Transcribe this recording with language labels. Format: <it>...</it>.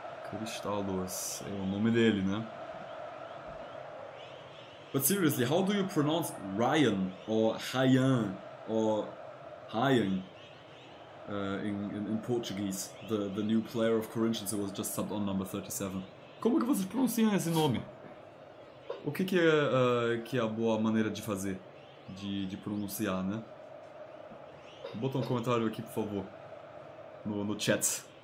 <pt>Cristaldo é o nome dele, né?</pt> <en>But seriously, how do you pronounce Ryan or Ryan or Ryan in Portuguese? The new player of Corinthians who was just subbed on, number 37.</en> <pt>Como que vocês pronunciam esse nome? O que é a boa maneira de fazer? De pronunciar, né? Bota um comentário aqui, por favor, no chat.</pt>